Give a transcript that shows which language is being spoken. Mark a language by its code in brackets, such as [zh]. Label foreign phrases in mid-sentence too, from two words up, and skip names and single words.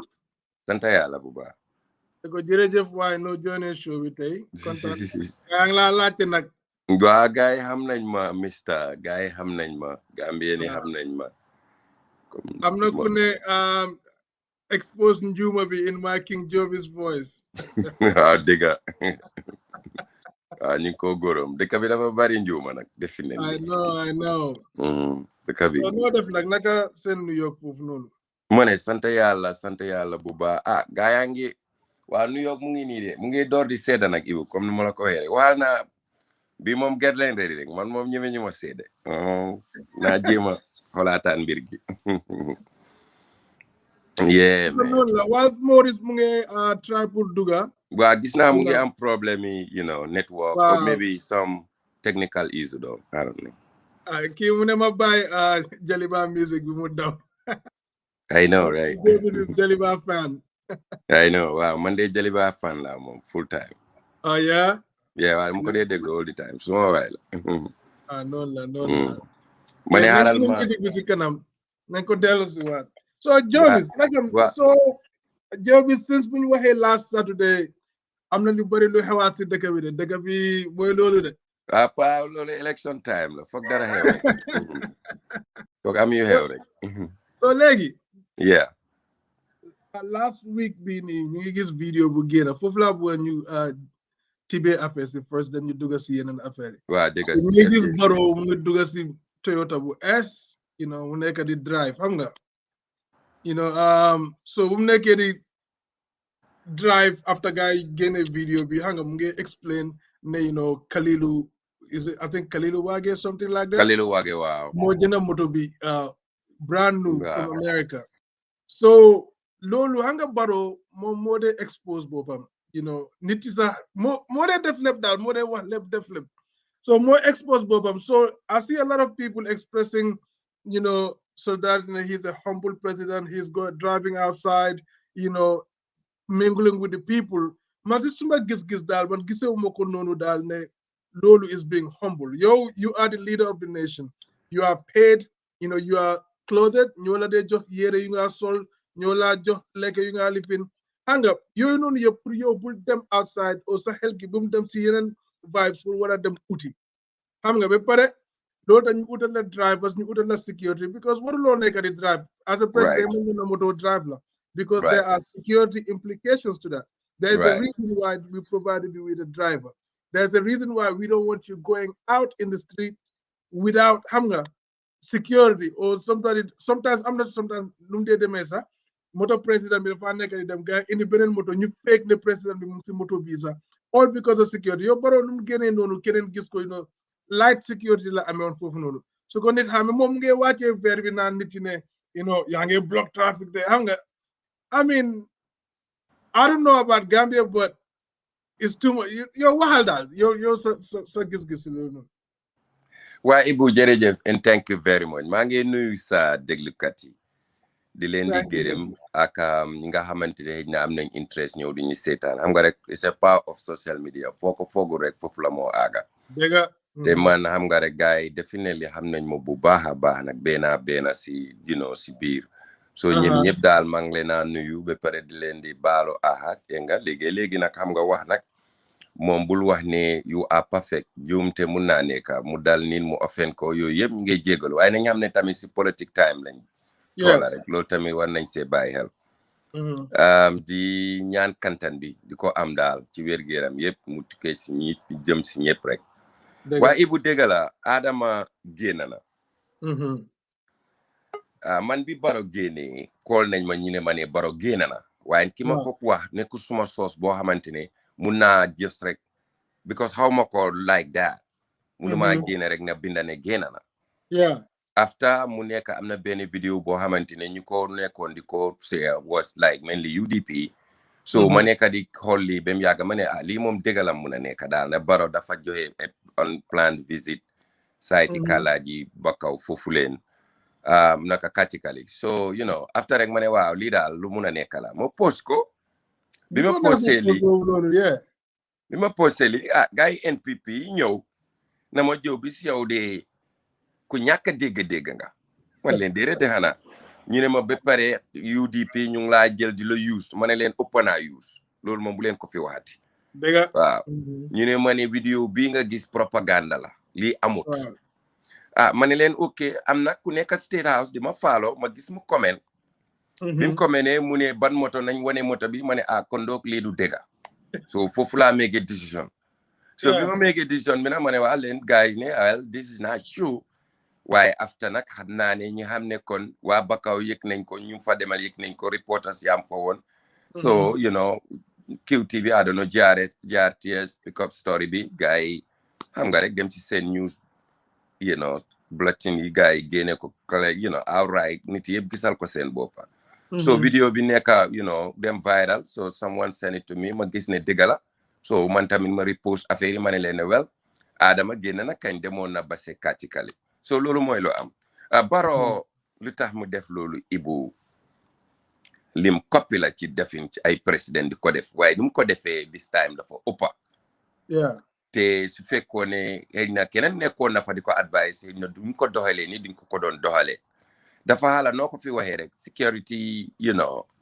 [wo] sant yàlla bu baax ko jërëjëf waaye noo joone show bi tey kontaan yaa ngi laa laajte nag waaw gars yi xam nañ ma Mr. gars yi xam nañ ma Gambien yi xam nañ ma am na ku ne expose njuuma bi [en] in my King Jobi's voice [wo] waaw dégg waaw ñu ngi ko góorom dëkk bi dafa bari njuuma nag definitely [en] I know [wo] dëkk bi noo def nag naka seen New York foofu noonu mu ne sant yàlla bu baax gaa yaa ngi waa New York mu ngi nii de mu ngi door di sedda nag Ibu comme ni ma la ko waxee rek waxal naa bi moom get leen ready rek man moom ñeme ñu ma sedde naa jéema xolaataan mbir gi yeah man noonu la waa Maurice mu ngi try pour duga waa gis naa mu ngi am problème yi network [en] or maybe some technical issue though I don't know [wo] kii mu ne ma bàyyi Jaliba music bi mu daw [en] I know right This is Jaliba fan I know [wo] waaw man de Jaliba fan la moom [en] full time oh yeah [wo] waaw mu ko dee déglu [en] all the time [wo] suma waay la noonu la ma ne xaaral ma music bi si kanam nañ ko dellu si waat so Jobis nakam so Jobis since bu ñu waxee [en] last Saturday [wo] am na lu bari lu xewaat si dëkk bi de dëkk bi mooy loolu de pa loolu election time la foog dara xew rek foog am yu xew rek so léegi [en] yeah last week [wo] bi nii ñu ngi gis vidéo bu génn foofu laa bëgg ñu tibee affaire si first dañu dugg si yeneen affaire yi waaw dégg ñu ngi gis Barrow mu ngi dugg si Toyota bu S mu nekk di drive xam nga so bu mu nekkee di drive after guy génne vidéo bi xam nga mu ngi explain ne Kalilu [en] I think [wo] Kalilu Wage [en] something like that [wo] Kalilu Wage waaw moo jënd moto bi [en] brand new from America [wo] so loolu xam nga Barrow moom moo dee expose boppam nit yi sax moo dee def lépp daal moo dee wax lépp def lépp so moo expose boppam [en] so I see a lot of people expressing so that he's a humble president he's driving outside mingling with the people [wo] man si suma gis-gis daal man gisewuma ko noonu daal ne loolu [en] is being humble you are the leader of the nation you are paid you are clothed [wo] ñoo la dee jox yére yu nga sol ñoo la jox lekk yu nga lifin xam nga yooyu noonu yëpp pour yow bul dem outside o sa xel gi bu mu dem si yeneen vibes pour war a dem uti xam nga ba pare loolu tax ñu utal la drivers ñu utal la security because waruloo nekk di drive [en] as a president [wo] mën na moto drive la [en] because there are security implications to that there is a reason why we provided you with a driver there's a reason why we don't want you going out in the street without [wo] xam nga [en] security or sometimes [wo] am na sometimes nu mu dee demee sax moto président bi dafa nekk di dem gars indi beneen moto ñu fake ne président bi mu si moto bii sax [en] all because of security [wo] yow Barrow nu mu génnee noonu keneen gis ko [en] light security [wo] la amee woon foofu noonu su ko nit xam moom ngay wàccee verre bi naan nit yi ne yaa ngi block traffic de xam nga [en] I mean I don't know about Gambia but it's too much [wo] yow waxal daal yow sa gis-gis loolu noonu waa Ibu jërëjëf [en] and thank you very much [wo] maa ngi nuyu sa déglukat yi di leen di gërëm ak ñi nga xamante ne xëy na am nañ interest ñëw di ñu seetaan xam nga rek [en] it's a power of social media [wo] foo ko foogu rek foofu la moo aaga te man xam nga rek gars yi definitely xam nañ ma bu baax a baax nag benn si si biir so ñeen ñëpp daal maa ngi leen a nuyu ba pare di leen di baalu aha nga léegi nag xam nga wax nag moom bul wax ne [en] you are perfect [wo] juumte mun naa nekk mu dal niin mu offen ko yooyu yëpp ñu ngi jégalu waaye nañ xam ne tamit si politique time lañ toola rek loolu tamit war nañ see bàyyi xel di ñaan kantan bi di ko am daal ci wér-gu-yaram yëpp mu tukkee si ñi jëm si ñëpp rek waaye Ibu dégg la Adama génn na man bi Barrow génnee kool nañ ma ñu ne ma ne Barrow génn na waaye ki ma ko wax nekkul suma soos boo xamante ne mun naa just rek because xaw ma ko [en] like that [wo] munu maa génne rek na binda ne génn na after mu nekk am na benn vidéo boo xamante ne ñu ko nekkoon di ko share [en] was like mainly UDP [wo] so ma nekk di xool lii ba mu yàgg ma ne lii moom dëggalam mun a nekk daal ne Barrow dafa joxe [en] unplanned visit [wo] site Kalaaji Bakaw foofu leen naka Katikali [en] so you know after [wo] rek ma ne waaw lii daal lu mun a nekk la ma post ko bi ma posté lii gars yi NPP ñëw na ma jóg bi si yow de ku ñàkk a dégg nga man leen déedéet de xanaa ñu ne ma ba pare UDP ñu ngi laa jël di la use ma ne leen ëpp naa use loolu moom bu leen ko fi waxati dëgg waaw ñu ne ma ne vidéo bii nga gis propagande la lii amut ma ne leen ok am na ku nekk State House di ma faalo ma gis mu comment bi mu commenté mu ne ban moto nañ wane moto bi ma ne kon doog lii du dëgg so foofu laa [en] make decision [wo] so bi ma [en] make decision [wo] bi nag ma ne waa leen guys ne [en] well this is not true [wo] waaye after nag xam naa ne ñi xam ne kon waa Bakaw yëg nañ ko ñu fa demal yëg nañ ko reporters yaam fa woon [en] so you know QTV I don't know [wo] jaar TS [en] pick up [wo] story bi gars yi xam nga rek dem ci seen news [en] you know [wo] bulletin yi gars yi génne ko [en] you know outright [wo] nit yëpp gisal ko seen boppa so vidéo bi nekk [en] you know [wo] dem viral [en] so someone send it to me [wo] ma gis ne dëgg la so man tamit ma repost affaire yi ma ne leen ne well Adama génn na kañ demoon na base Katikali so loolu mooy lu am Barrow lu tax mu def loolu Ibu lim copy la ci defin ci ay président di ko def waaye ni mu ko defee [en] this time [wo] dafa ëppa te su fekkoon ne xëy na keneen nekkoon na fa di ko advice xëy na duñ ko doxalee ni duñ ko doon doxalee dafa xala noo ko fi waxee rek [en] security you know